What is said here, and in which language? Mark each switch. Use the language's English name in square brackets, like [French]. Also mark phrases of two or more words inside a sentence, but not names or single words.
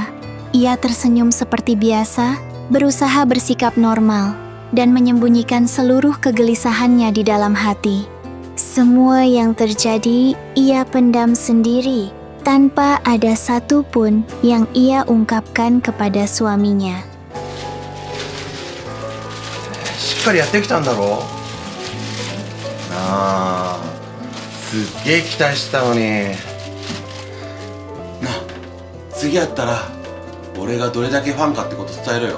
[Indonesian] Ia tersenyum seperti biasa, berusaha bersikap normal, dan menyembunyikan seluruh kegelisahannya di dalam hati. Semua yang terjadi, ia pendam sendiri, tanpa ada satupun yang ia ungkapkan kepada suaminya. [Japanese] しっかりやってきたんだろ？なあ、すっげえ期待してたのに。なあ、次やったら俺がどれだけファンかってこと伝えろよ。